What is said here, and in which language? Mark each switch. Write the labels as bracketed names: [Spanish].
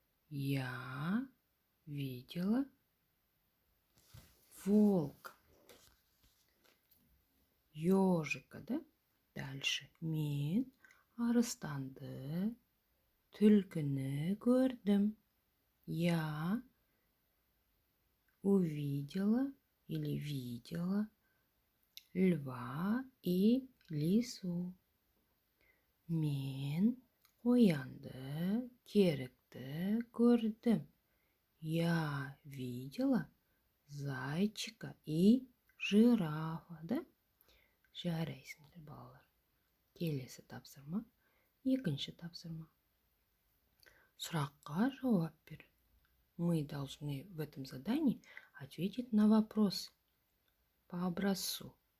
[Russian] Я видела волка. Ежика, да? Дальше. [Kazakh] Мен арыстанды, түлкіні көрдім. [Russian] Я увидела или видела льва и лису. [Kazakh] Мен қоянды, керікті көрдім. [Russian] Я видела зайчика и жирафа, да? [Kazakh] Жарайсыңдар, балалар. Келесі тапсырма, екінші тапсырма. Сұраққа жауап бер. [Russian] Мы должны в этом задании ответить на вопрос по образцу.